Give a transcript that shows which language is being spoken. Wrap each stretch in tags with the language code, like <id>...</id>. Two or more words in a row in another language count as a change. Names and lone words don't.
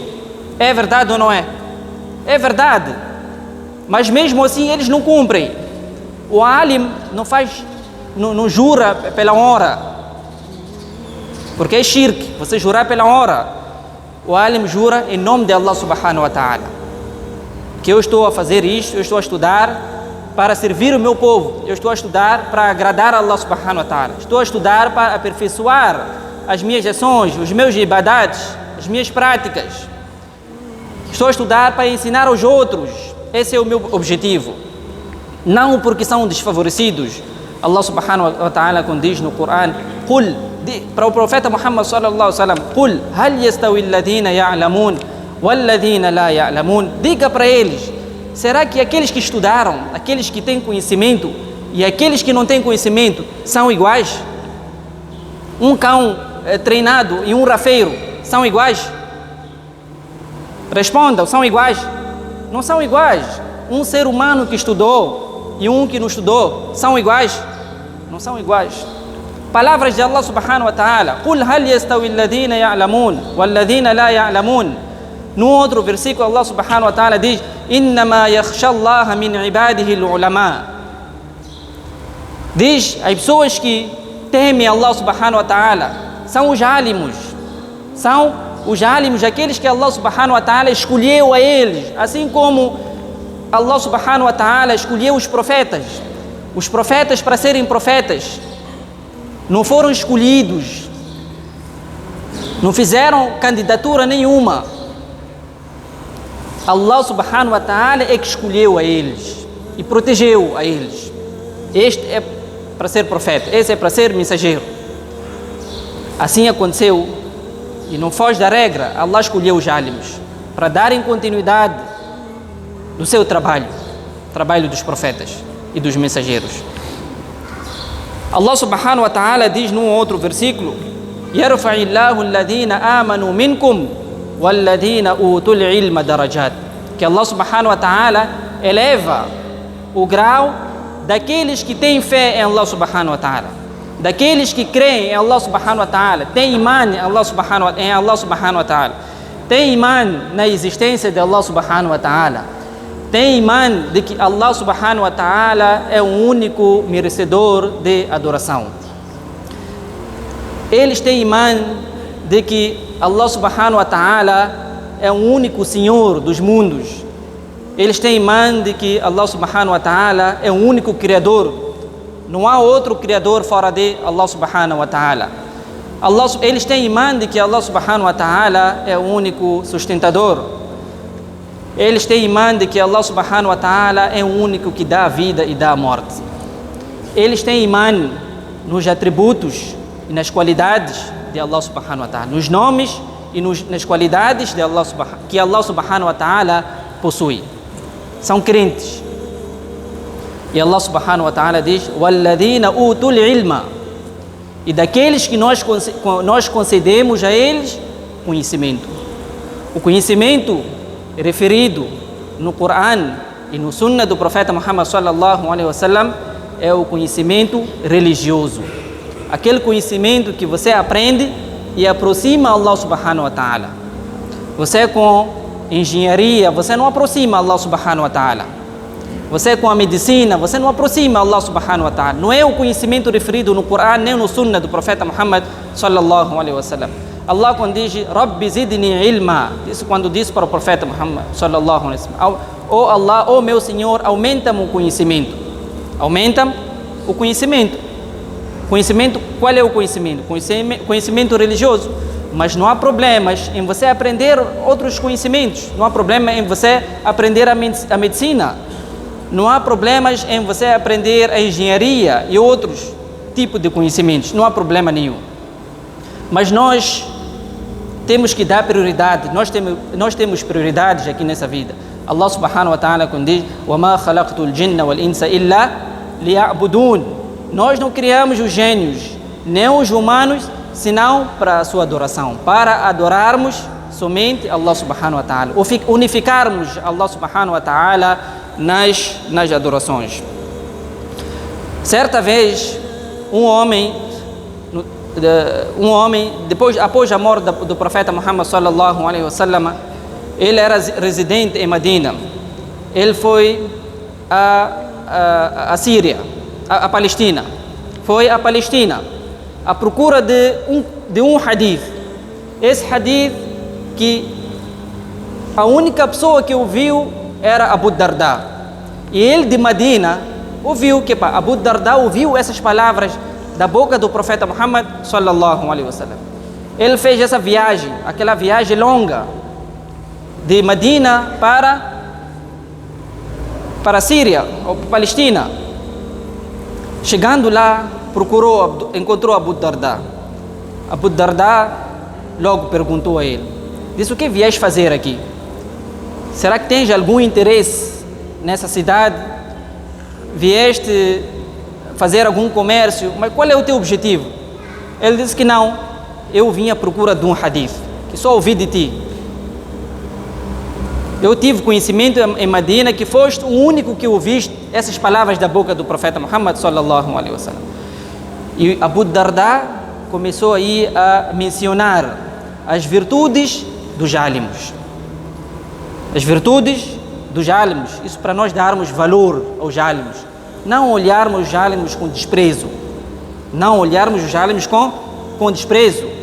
<pt>É verdade ou não é? É verdade. Mas mesmo assim eles não cumprem. O alim não jura pela hora. Porque é shirk, você jurar pela hora. O alim jura em nome de Allah</pt> <ar>سبحانه وتعالى.</ar> <pt>Que eu estou a fazer isto, eu estou a estudar para servir o meu povo, eu estou a estudar para agradar a Allah</pt> <ar>سبحانه وتعالى,</ar> <pt>estou a estudar para aperfeiçoar as minhas ações, os meus ibadats, as minhas práticas, estou a estudar para ensinar aos outros, esse é o meu objetivo, não porque são desfavorecidos. Allah</pt> <ar>سبحانه وتعالى</ar> <pt>quando diz no Coran, para o profeta Muhammad</pt> <ar>صلى الله عليه وسلم, قُلْ هَلْ يَسْتَوِي الَّذِينَ يَعْلَمُونَ وَالَّذِينَ لَا يَعْلَمُونَ.</ar> <pt>Diga para eles, será que aqueles que estudaram, aqueles que têm conhecimento e aqueles que não têm conhecimento são iguais? Um cão treinado e um rafeiro são iguais? Respondam, são iguais? Não são iguais. Um ser humano que estudou e um que não estudou são iguais? Não são iguais. Palavras de Allah</pt> <ar>سبحانه وتعالى, قُلْ هَلْ يَسْتَوِي الَّذِينَ يَعْلَمُونَ وَالَّذِينَ لَا يَعْلَمُونَ.</ar> <pt>No outro versículo Allah</pt> <ar>سبحانه وتعالى</ar> <pt>diz,</pt> <ar>إِنَّمَا يَخْشَى اللَّهَ مِنْ عِبَادِهِ الْعُلَمَاء.</ar> <pt>Diz, as pessoas que temem Allah</pt> <ar>سبحانه وتعالى</ar> <pt>são os álimos, aqueles que Allah</pt> <ar>سبحانه وتعالى</ar> <pt>escolheu a eles, assim como Allah</pt> <ar>سبحانه وتعالى</ar> <pt>escolheu os profetas para serem profetas, não foram escolhidos, não fizeram candidatura nenhuma. Allah</pt> <ar>سبحانه وتعالى</ar> <pt>é que escolheu a eles e protegeu a eles. Este é para ser profeta, esse é para ser mensageiro. Assim aconteceu e não foge da regra. Allah escolheu os álimos para darem continuidade do seu trabalho dos profetas e dos mensageiros. Allah</pt> <ar>سبحانه وتعالى</ar> <pt>diz num outro versículo,</pt> <ar>يَرْفَعِ اللَّهُ الَّذِينَ آمَنُوا مِنْكُمْ وَالَّذِينَ أُوتُوا الْعِلْمَ دَرَجَاتٍ.</ar> <pt>Que Allah</pt> <ar>سبحانه وتعالى</ar> <pt>eleva o grau daqueles que têm fé em Allah</pt> <ar>سبحانه وتعالى,</ar> <pt>daqueles que creem em Allah</pt> <ar>سبحانه وتعالى,</ar> <pt>têm imã em Allah</pt> <ar>سبحانه وتعالى,</ar> <pt>têm imã na existência de Allah</pt> <ar>سبحانه وتعالى,</ar> <pt>têm imã de que Allah</pt> <ar>سبحانه وتعالى</ar> <pt>é o único merecedor de adoração. Eles têm imã de que Allah</pt> <ar>سبحانه وتعالى</ar> <pt>é o único Senhor dos mundos. Eles têm imã de que Allah</pt> <ar>سبحانه وتعالى</ar> <pt>é o único Criador. Não há outro Criador fora de Allah</pt> <ar>سبحانه وتعالى.</ar> <pt>Eles têm imã de que Allah</pt> <ar>سبحانه وتعالى</ar> <pt>é o único sustentador. Eles têm imã de que Allah</pt> <ar>سبحانه وتعالى</ar> <pt>é o único que dá a vida e dá a morte. Eles têm imã nos atributos e nas qualidades de Allah</pt> <ar>سبحانه وتعالى,</ar> <pt>nos nomes e nas qualidades de Allah que Allah</pt> <ar>سبحانه وتعالى</ar> <pt>possui. São crentes. E Allah</pt> <ar>سبحانه وتعالى</ar> <pt>diz,</pt> <ar>وَالَّذِينَ أُوتُوا الْعِلْمَ.</ar> <pt>e daqueles que nós concedemos a eles conhecimento. O conhecimento referido no Coran e no Sunnah do profeta Muhammad</pt> <ar>صلى الله عليه وسلم</ar> <pt>é o conhecimento religioso. Aquele conhecimento que você aprende e aproxima Allah</pt> <ar>سبحانه وتعالى.</ar> <pt>Você com engenharia, você não aproxima Allah</pt> <ar>سبحانه وتعالى.</ar> <pt>Você com a medicina, você não aproxima Allah</pt> <ar>سبحانه وتعالى.</ar> <pt>Não é o conhecimento referido no Coran nem no Sunnah do profeta Muhammad</pt> <ar>صلى الله عليه وسلم.</ar> <pt>Allah quando diz</pt> <ar>رب زدني علما,</ar> <pt>isso quando diz para o profeta Muhammad</pt> <ar>صلى الله عليه وسلم,</ar> <pt>oh Allah, oh meu Senhor, aumenta-me o conhecimento. Aumenta-me o conhecimento. Conhecimento, qual é o conhecimento? Conhecimento religioso. Mas não há problemas em você aprender outros conhecimentos. Não há problema em você aprender a medicina. Não há problemas em você aprender a engenharia e outros tipos de conhecimentos. Não há problema nenhum. Mas nós temos que dar prioridade. Nós temos prioridades aqui nessa vida. Allah</pt> <ar>سبحانه وتعالى</ar> <pt>quando diz</pt> <ar>وَمَا خَلَقْتُ الْجِنَّ وَالْإِنسَ إِلَّا لِيَعْبُدُونَ.</ar> <pt>Nós não criamos os gênios, nem os humanos, senão para a sua adoração, para adorarmos somente Allah</pt> <ar>سبحانه وتعالى,</ar> <pt>unificarmos Allah</pt> <ar>سبحانه وتعالى</ar> <pt>nas adorações. Certa vez, um homem após a morte do profeta Muhammad</pt> <ar>صلى الله عليه وسلم,</ar> <pt>ele era residente em Medina. Ele foi a Síria, a Palestina. Foi à Palestina à procura de um hadith. Esse hadith que a única pessoa que ouviu era Abu Darda. E ele de Medina ouviu que Abu Darda ouviu essas palavras da boca do profeta Muhammad</pt> <ar>صلى الله عليه وسلم.</ar> <pt>Ele fez essa viagem, aquela viagem longa de Medina para a Síria ou Palestina. Chegando lá, encontrou Abu Darda. Abu Darda logo perguntou a ele, disse: o que vieste fazer aqui? Será que tens algum interesse nessa cidade? Vieste fazer algum comércio? Mas qual é o teu objetivo? Ele disse que não, eu vim à procura de um hadith, que só ouvi de ti. Eu tive conhecimento em Medina que foste o único que ouviste essas palavras da boca do profeta Muhammad</pt> <ar>صلى الله عليه وسلم.</ar> <pt>E Abu Darda começou aí a mencionar as virtudes dos álimos. As virtudes dos álimos, isso para nós darmos valor aos álimos. Não olharmos os álimos com desprezo. Não olharmos os álimos com desprezo.</pt>